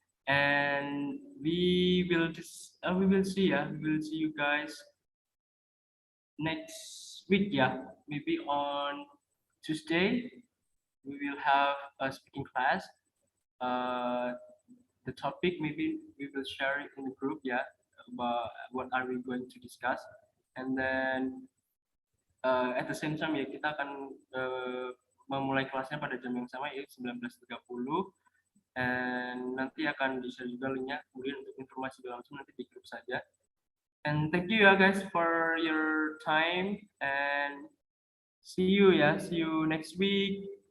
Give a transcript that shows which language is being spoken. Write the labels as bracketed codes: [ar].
[en] And we will see you guys next week, yeah, maybe on Tuesday we will have a speaking class. uh, the topic maybe we will share it in the group, yeah, about what are we going to discuss. And then at the same time [id] ya kita akan memulai kelasnya pada jam yang sama yaitu 19.30, and nanti akan di-share juga linknya kemudian untuk informasi langsung nanti di grup saja. [en] And thank you ya guys for your time, and see you next week.